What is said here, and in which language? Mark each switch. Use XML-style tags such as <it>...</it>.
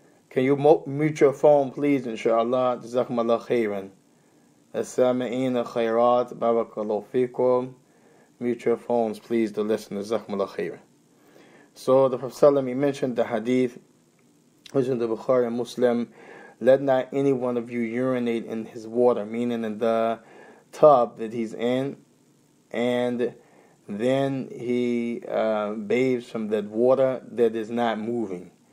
<en>Can you mute your phone, please, inshallah?</en> <ar>جزاكم الله خيرا. السامعين خيرات بارك الله فيكم.</ar> <en>Mute your phones, please, the listeners.</en> <ar>جزاكم الله خيرا.</ar> <en>So the Prophet ﷺ, he mentioned the hadith, which is in the Bukhari and Muslim: let not any one of you urinate in his water, meaning in the tub that he's in, and then he bathes from that water that is not moving.</en>